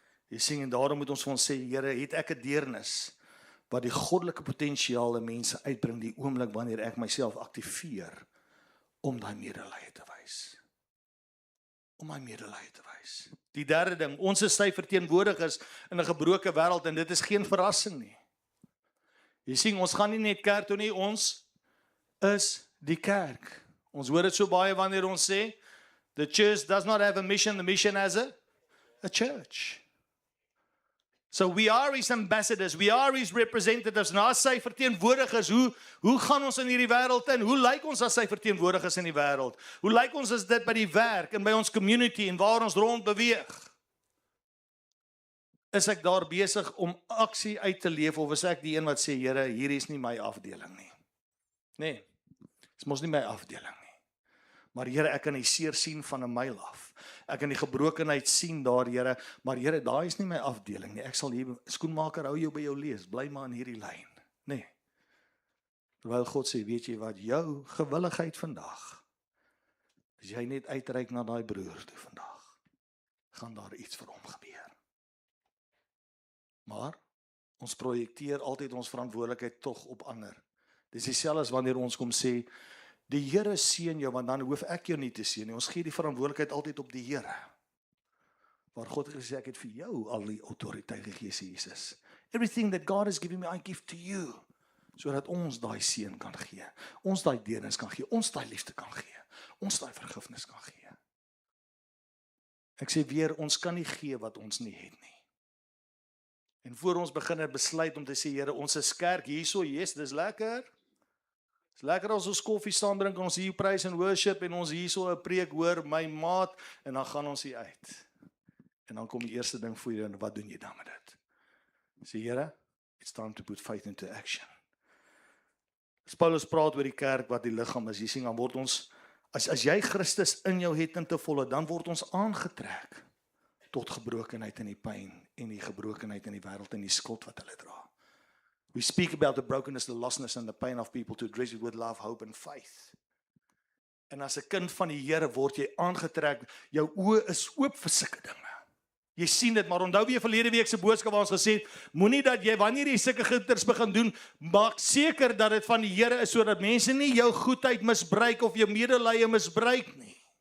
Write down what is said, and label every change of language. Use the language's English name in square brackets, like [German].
[Afrikaans] Jy sien, en daarom moet ons vir ons sê, Here, het ek 'n deernis wat die goddelike potensiaal in mense uitbring die oomblik wanneer ek myself aktiveer om daai medelee te wys. Om my medelee te wys. Die derde ding, ons is sy verteenwoordigers in 'n gebroke wêreld en dit is geen verrassing nie. Jy sien, ons gaan nie net kerk toe nie, ons is die kerk. Ons hoor dit so baie wanneer ons sê, [English] the church does not have a mission, the mission has a church. So we are his ambassadors, we are his representatives, [Afrikaans] en as sy verteenwoordigers, hoe gaan ons in hierdie wêreld in? Hoe lyk ons as sy verteenwoordigers in die wêreld? Hoe lyk ons as dit by die werk en by ons community en waar ons rond beweeg? Is ek daar besig om aksie uit te leef, of is ek die een wat sê, Here, hier is nie my afdeling nie? Nee, dis mos nie my afdeling nie. Maar Here, ek kan die seer sien van 'n myl af. Ek kan die gebrokenheid sien daar, Here, maar Here, daai is nie my afdeling nie. Ek sal hier, skoenmaker, hou jou by jou lees, bly maar in hierdie lyn. Nee. Terwyl God sê, weet jy wat, jou gewilligheid vandag, as jy net uitreik na daai broer toe vandag, gaan daar iets vir hom gebeur. Maar, ons projekteer altyd ons verantwoordelikheid tog op ander. Dis dieselfde as wanneer ons kom sê, die Here seën jou, want dan hoef ek jou nie te seën nie. Ons gee die verantwoordelikheid altyd op die Here. Waar God gesê, ek het vir jou al die autoriteit gegee, sê Jesus. [English] Everything that God has given me, I give to you. [Afrikaans] Sodat ons daai seën kan gee. Ons daai deernis kan gee. Ons daai liefde kan gee. Ons daai vergifnis kan gee. Ek sê weer, ons kan nie gee wat ons nie het nie. En voor ons begin het besluit om te sê, Here, ons is kerk hierso, yes, dis lekker. Dis lekker as ons koffie saam drink, ons hier [English] praise and worship, [Afrikaans] en ons hierso 'n preek hoor, my maat, en dan gaan ons hier uit. En dan kom die eerste ding voor jou, en wat doen jy dan met dit? [English] Sê, Here, it's time to put faith into action. [Afrikaans] As Paulus praat oor die kerk wat die liggaam is, jy sien, dan word ons, as jy Christus in jou het in te volle, dan word ons aangetrek tot gebrokenheid en die pyn, en die gebrokenheid in die wêreld, en die skuld wat hulle dra. [English] We speak about the brokenness, the lostness and the pain of people to address it with love, hope and faith. [Afrikaans] En as 'n kind van die Here word jy aangetrek, jou oë is oop vir sulke dinge. Jy sien dit, maar onthou weer verlede week se boodskap waar ons gesê het, moenie dat jy, wanneer jy sulke goeders begin doen, maak seker dat dit van die Here is, sodat mense nie jou goedheid misbruik of jou medelee misbruik nie.